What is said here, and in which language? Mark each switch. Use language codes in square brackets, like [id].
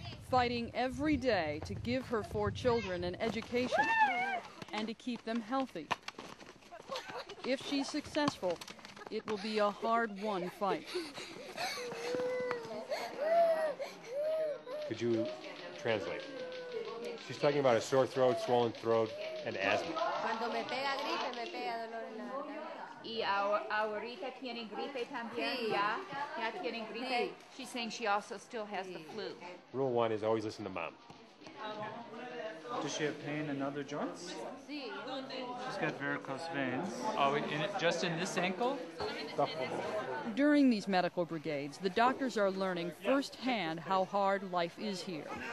[en] Fighting every day to give her 4 children an education and to keep them healthy. If she's successful, it will be a hard-won fight. Could you translate? She's talking about a sore throat, swollen throat, and asthma. [es] Cuando me pega gripe, me pega dolor en la garganta. Y ahorita tiene gripe también. Sí. Ya tiene gripe. Sí. [en] She's saying she also still has the flu. Rule 1 is always listen to mom. Does she have pain in other joints? [es] Sí. [en] She's got varicose veins. Oh, just in this ankle? During these medical brigades, the doctors are learning firsthand how hard life is here.